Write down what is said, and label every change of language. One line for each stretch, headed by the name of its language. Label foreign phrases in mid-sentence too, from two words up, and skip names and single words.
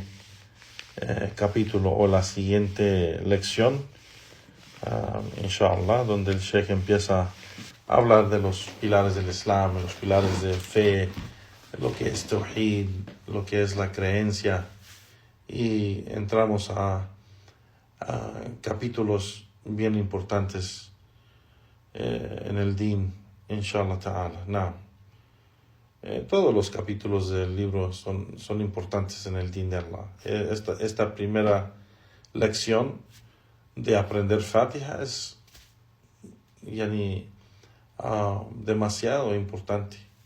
Spanish: capítulo o la siguiente lección, inshallah, donde el Sheikh empieza a hablar de los pilares del Islam, de los pilares de fe, lo que es Tawhid, lo que es la creencia, y entramos a capítulos bien importantes en el Din,
Arabic: إن شاء الله تعالى.
Spanish: Todos los capítulos del libro son importantes en el Din de Allah. Esta primera lección de aprender Fatiha es demasiado importante.